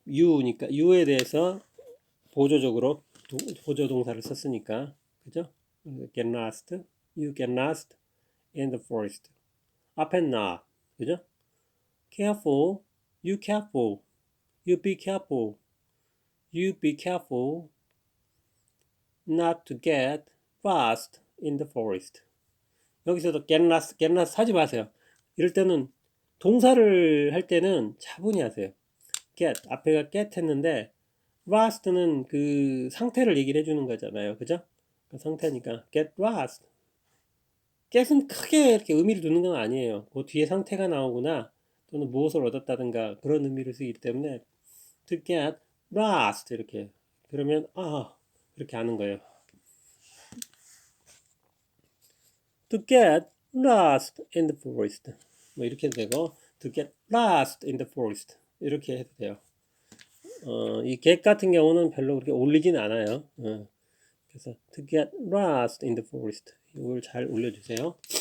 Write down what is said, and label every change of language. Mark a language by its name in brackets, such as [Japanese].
[Korean] U니까 U에 대해서 보조적으로 보조 동사를 썼으니까 그죠? [English] get lost. You get lost in the forest. 앞에 not. [Korean] 그죠? [English] careful, you careful, you be careful, you be careful not to get lost in the forest. [Korean] 여기서도 [English] get lost [Korean] 하지 마세요. 이럴 때는 동사를 할 때는 차분히 하세요. get 앞에가 get 했는데 lost는 그 상태를 얘기를 해주는 거잖아요. 그죠? 그 상태니까 [English] get lost. [Korean] get은 크게 이렇게 의미를 두는 건 아니에요. 그 뒤에 상태가 나오거나 또는 무엇을 얻었다든가 그런 의미를 쓰기 때문에 [English] to get lost [Korean] 이렇게 그러면 이렇게 하는 거예요. [English] to get lost in the forest [Korean] 뭐 이렇게 해도 되고 to get lost in the forest 이렇게 해도 돼요. 이 get 같은 경우는 별로 그렇게 어울리진 않아요. 그래서 [English] to get lost in the forest [Korean] 이걸 잘 올려주세요.